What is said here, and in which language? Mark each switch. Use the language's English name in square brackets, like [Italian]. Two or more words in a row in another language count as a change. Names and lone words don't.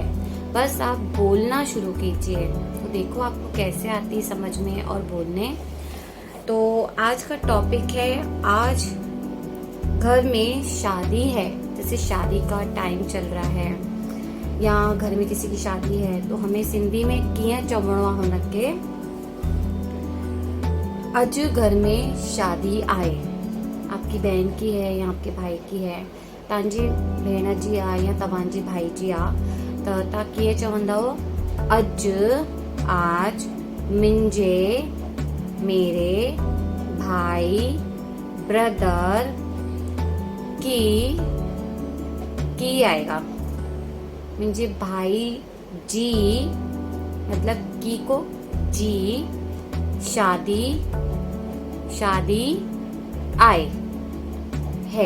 [Hindi] बस आप बोलना शुरू कीजिए, तो देखो आपको कैसे आती समझ में और बोलने। तो आज का टॉपिक है, आज घर में शादी है, जैसे शादी का टाइम चल रहा है या घर में किसी की शादी है, तो हमें सिंधी में [Sindhi] कीअं चवणो आहे हुनखे, अज घर में शादी आए। [Hindi] आपकी बहन की है या आपके भाई की है, [Sindhi] तव्हांजी भेण जी आहे या तव्हांजी भाई जी आहे, त तव्हां कीअं चवंदव? अज, [Hindi] आज, [Sindhi] मुंहिंजे, [Hindi] मेरे, भाई, ब्रदर की आएगा। [Sindhi] मुंहिंजे भाई जी, मतलब की को जी, शादी आए है।